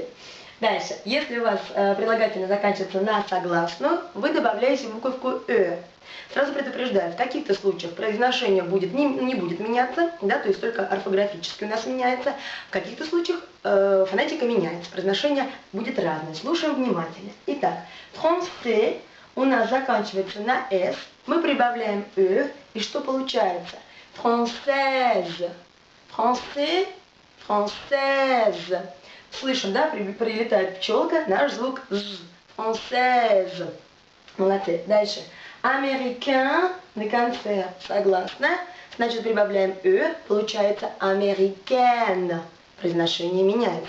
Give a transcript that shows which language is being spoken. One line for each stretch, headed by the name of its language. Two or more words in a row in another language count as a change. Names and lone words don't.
Russian: Дальше, если у вас прилагательное заканчивается на согласную, вы добавляете буковку Сразу предупреждаю, в каких-то случаях произношение не будет меняться, да, то есть только орфографически у нас меняется, в каких-то случаях фонетика меняется, произношение будет разное. Слушаем внимательно. Итак, français у нас заканчивается на «с», мы прибавляем и что получается?
French: Française, français, française.
Russian: Слышим, да, прилетает пчелка, наш звук «з», française. Молодцы. Дальше. Américain, на конце согласно, значит прибавляем получается américaine. Произношение меняется.